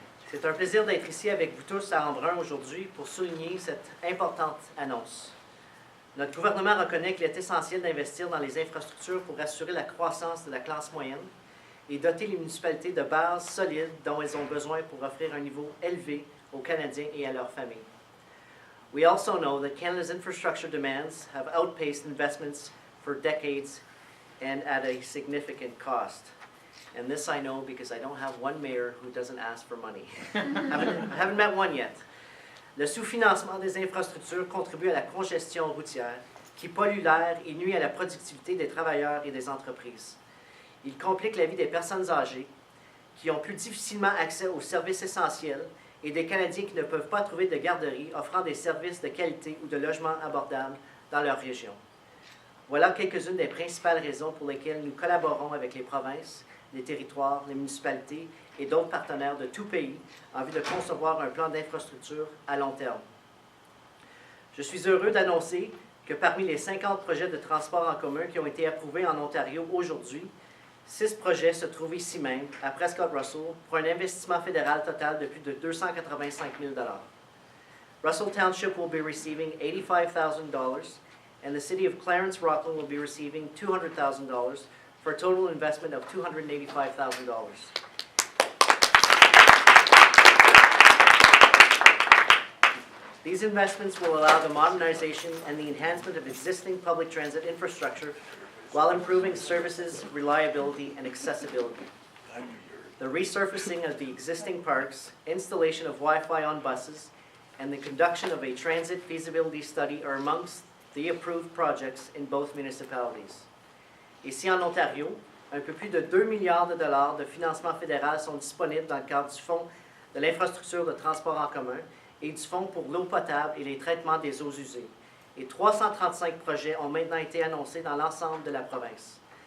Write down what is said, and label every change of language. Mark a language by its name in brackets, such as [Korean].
[French] C'est un plaisir d'être ici avec vous tous à Embrun aujourd'hui pour souligner cette importante annonce. Notre gouvernement reconnaît qu'il est essentiel d'investir dans les infrastructures pour assurer la croissance de la classe moyenne et doter les municipalités de bases solides dont elles ont besoin pour offrir un niveau élevé aux Canadiens et à leurs familles. [English] We also know that Canada's infrastructure demands have outpaced investments for decades and at a significant cost. And this I know because I don't have one mayor who doesn't ask for money. I haven't met one yet. [French] Le sous-financement des infrastructures contribue à la congestion routière qui pollue l'air et nuit à la productivité des travailleurs et des entreprises. Il complique la vie des personnes âgées qui ont plus difficilement accès aux services essentiels et des Canadiens qui ne peuvent pas trouver de garderie offrant des services de qualité ou de logements abordables dans leur région. Voilà quelques-unes des principales raisons pour lesquelles nous collaborons avec les provinces, les territoires, les municipalités et d'autres partenaires de tout pays en vue de concevoir un plan d'infrastructure à long terme. Je suis heureux d'annoncer que parmi les 50 projets de transport en commun qui ont été approuvés en Ontario aujourd'hui, 6 projets se trouvent ici même, à Prescott-Russell, pour un investissement fédéral total de plus de $285 000. [English] Russell Township will be receiving $85,000, and the City of Clarence-Rockland will be receiving $200,000 for a total investment of $285,000. These investments will allow the modernization and the enhancement of existing public transit infrastructure while improving services, reliability, and accessibility. The resurfacing of the existing parks, installation of Wi-Fi on buses, and the conduction of a transit feasibility study are amongst the approved projects in both municipalities. [French] Ici en Ontario, un peu plus de 2 milliards de dollars de financement fédéral sont disponibles dans le cadre du Fonds de l'infrastructure de transport en commun et du Fonds pour l'eau potable et les traitements des eaux usées. Et 335 projets ont maintenant été annoncés dans l'ensemble de la province.